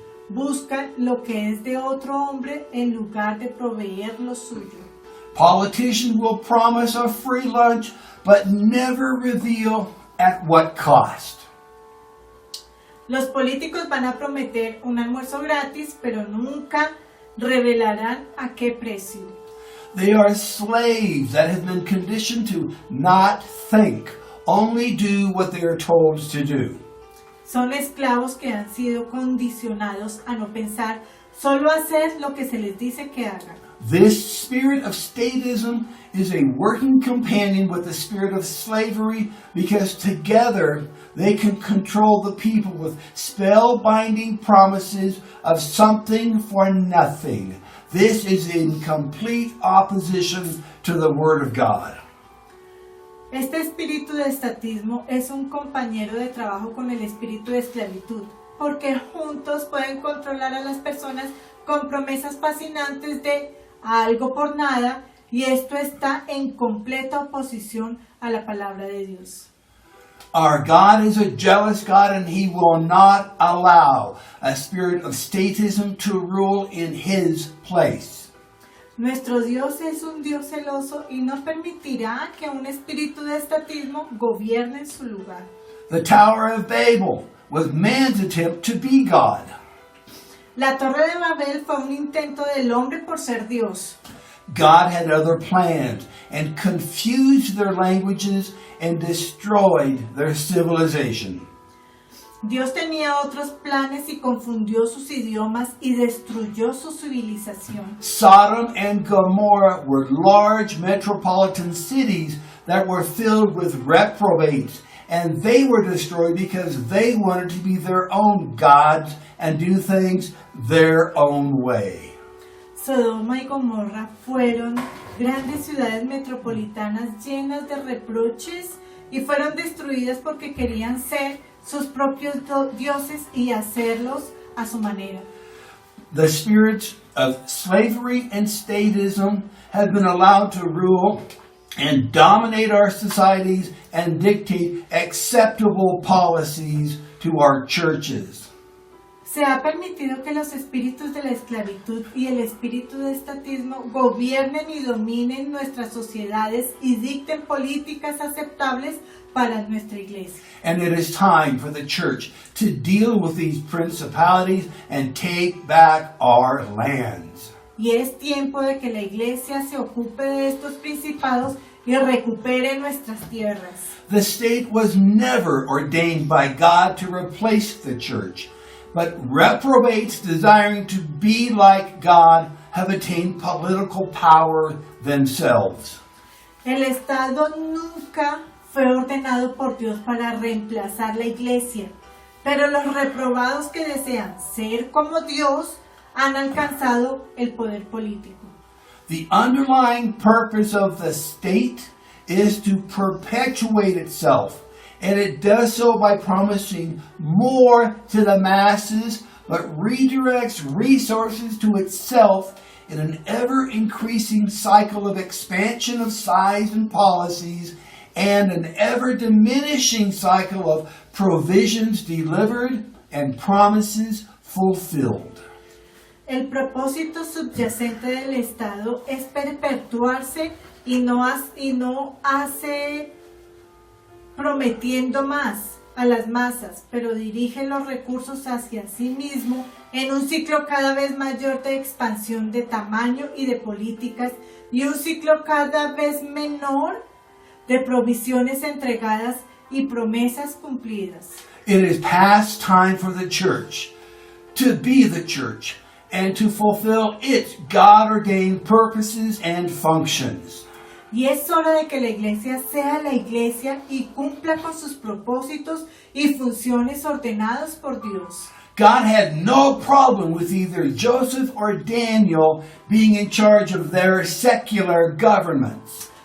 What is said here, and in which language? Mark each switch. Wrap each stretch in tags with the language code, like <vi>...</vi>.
<es>Buscan lo que es de otro hombre en lugar de proveer lo suyo.</es> <en>Politicians will promise a free lunch, but never reveal at what cost.</en> <es>Los políticos van a prometer un almuerzo gratis, pero nunca revelarán a qué precio.</es> <en>They are slaves that have been conditioned to not think, only do what they are told to do.</en> <es>Son esclavos que han sido condicionados a no pensar, solo hacer lo que se les dice que hagan.</es> <en>This spirit of statism is a working companion with the spirit of slavery because together they can control the people with spellbinding promises of something for nothing. This is in complete opposition to the Word of God.</en> <es>Este espíritu de estatismo es un compañero de trabajo con el espíritu de esclavitud, porque juntos pueden controlar a las personas con promesas fascinantes de algo por nada, y esto está en completa oposición a la palabra de Dios.</es> <en>Our God is a jealous God, and He will not allow a spirit of statism to rule in His place.</en> <es>Nuestro Dios es un Dios celoso y no permitirá que un espíritu de estatismo gobierne en su lugar.</es> <en>The Tower of Babel was man's attempt to be God.</en> <es>La Torre de Babel fue un intento del hombre por ser Dios.</es> <en>God had other plans and confused their languages and destroyed their civilization.</en> <es>Dios tenía otros planes y confundió sus idiomas y destruyó su civilización.</es> <en>Sodom and Gomorrah were large metropolitan cities that were filled with reprobates, and they were destroyed because they wanted to be their own gods and do things their own way.</en> <es>Sodoma y Gomorra fueron grandes ciudades metropolitanas llenas de reproches y fueron destruidas porque querían ser sus propios dioses y hacerlos a su manera.</es> <en>The spirits of slavery and statism have been allowed to rule and dominate our societies and dictate acceptable policies to our churches.</en> <es>Se ha permitido que los espíritus de la esclavitud y el espíritu de estatismo gobiernen y dominen nuestras sociedades y dicten políticas aceptables para nuestra iglesia.</es> <en>And it is time for the church to deal with these principalities and take back our lands.</en> <es>Y es tiempo de que la iglesia se ocupe de estos principados y recupere nuestras tierras.</es> <en>The state was never ordained by God to replace the church, but reprobates desiring to be like God have attained political power themselves.</en> <es>El Estado nunca fue ordenado por Dios para reemplazar la iglesia, pero los reprobados que desean ser como Dios han alcanzado el poder político.</es> <en>The underlying purpose of the state is to perpetuate itself, and it does so by promising more to the masses, but redirects resources to itself in an ever-increasing cycle of expansion of size and policies, and an ever-diminishing cycle of provisions delivered and promises fulfilled.</en> <es>El propósito subyacente del Estado es perpetuarse y no hace prometiendo más a las masas, pero dirige los recursos hacia sí mismo en un ciclo cada vez mayor de expansión de tamaño y de políticas y un ciclo cada vez menor de provisiones entregadas y promesas cumplidas.</es> <en>It is past time for the church to be the church and to fulfill its God-ordained purposes and functions.</en> <es>Y es hora de que la iglesia sea la iglesia y cumpla con sus propósitos y funciones ordenados por Dios.</es> <en>God had no problem with either Joseph or Daniel being in charge of their secular governments.</en>